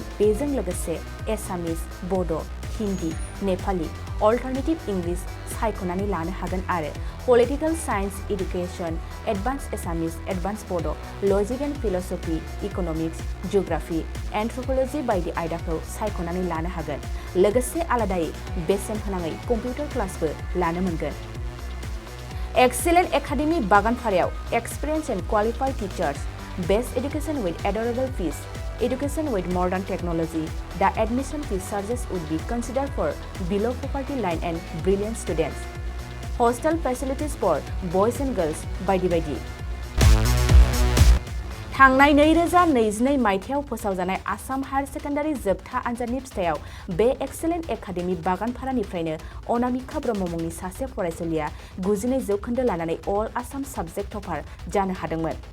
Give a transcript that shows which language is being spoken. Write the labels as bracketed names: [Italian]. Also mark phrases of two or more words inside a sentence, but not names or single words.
[Bodo] बेजों लोगोसे एसामिस, बड', हिन्दी, नेपाली, [English] alternative English [Bodo] सायख'नानै लानो हागोन आरो [English] political science, [Bodo] एडुकेशन, [English] advance Assamese, advance Bodo', logic and philosophy, [Bodo] इक'नमिक्स, जिअ'ग्राफी, एन्थ्रप'लजि बायदि आयदाखौ सायख'नानै लानो हागोन। लोगोसे आलादायै बेसेन होनाङै [English] computer classbo [Bodo] लानो मोनगोन। [English] Excellent Academy Baganparayao experience and qualified teachers, best education with adorable fees, education with modern technology. The admission fee charges would be considered for below poverty line and brilliant students. Hostel facilities for boys and girls [Bodo] बायदि बायदि। थांनाय 2022 मायथाइयाव फोसावजानाय आसाम हायार सेकेन्डारि जोबथा आनजादनि फिथायाव बे एक्सिलेन्ट एकाडेमि बागानपारानिफ्रायनो अनामिका ब्रह्म मुंनि सासे फरायसुलिया 92 जौखोन्दो लानानै [English] all Assam subject topper [Bodo] जानो हादोंमोन।